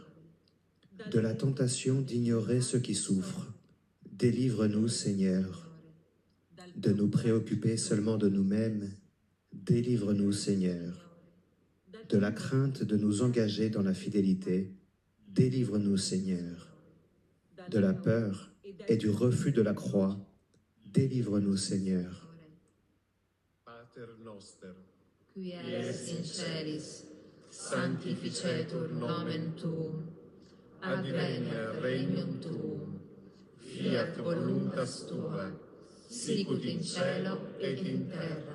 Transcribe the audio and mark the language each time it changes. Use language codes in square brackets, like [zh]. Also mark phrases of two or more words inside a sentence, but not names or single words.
[fr] de la tentation d'ignorer ceux qui souffrent, délivre-nous, Seigneur, de nous préoccuper seulement de nous-mêmes, délivre-nous, Seigneur, de la crainte de nous engager dans la fidélité, délivre-nous, Seigneur, de la peur et du refus de la croix, délivre-nous, Seigneur. [la] Pater noster, Qui es in celis, sanctificetur nomen tuum, adveniat regnum tuum, fiat voluntas tua, sicut in cielo et in terra.